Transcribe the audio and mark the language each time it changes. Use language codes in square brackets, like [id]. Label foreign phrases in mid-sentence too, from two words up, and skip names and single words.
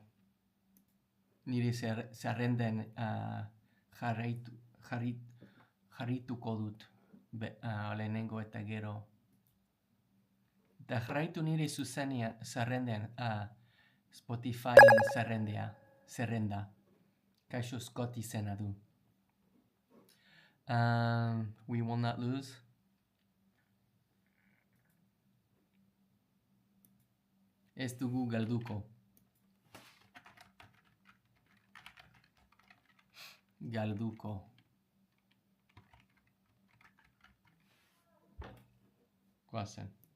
[eu] Nire zerrenden jarrituko dut lehenengo eta gero. Eta jarraitu nire zerrenden Spotifyen zerrenda. Kaixo Scott izena du. [en] We will not lose. [eu] Ez dugu galduko. Guazen.